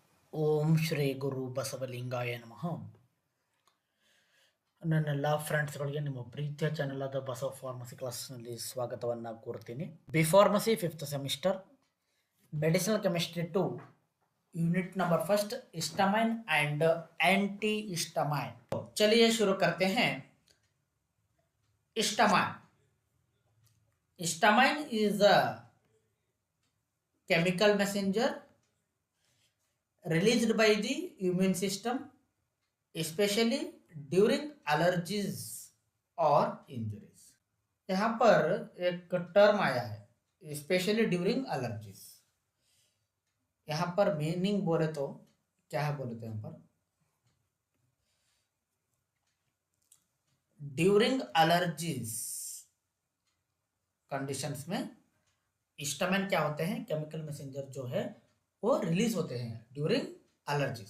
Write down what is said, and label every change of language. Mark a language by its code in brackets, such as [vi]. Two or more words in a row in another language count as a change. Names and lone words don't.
[sa] ಓಂ ಶ್ರೀ ಗುರು ಬಸವಲಿಂಗಾಯ ನಮಃ. [kn] ನನ್ನೆಲ್ಲ ಫ್ರೆಂಡ್ಸ್ಗಳಿಗೆ ನಿಮ್ಮ ಪ್ರೀತಿಯ ಚಾನೆಲ್ ಆದ ಬಸವ ಫಾರ್ಮಸಿ ಕ್ಲಾಸ್ನಲ್ಲಿ ಸ್ವಾಗತವನ್ನು ಕೋರ್ತೀನಿ. [en] B Pharmacy fifth semester Medicinal Chemistry 2 unit number first histamine and anti histamine. [hi] चलिए शुरू करते हैं. [en] histamine histamine is a chemical messenger released by the immune system especially during allergies or injuries. [hi] यहाँ पर एक टर्म आया है [en] specially during allergies. [hi] यहाँ पर मीनिंग बोले तो क्या है, बोले तो यहाँ पर [en] during allergies conditions [hi] में हिस्टामाइन क्या होते हैं, [en] chemical messenger [hi] जो है वो रिलीज होते हैं [en] during allergies.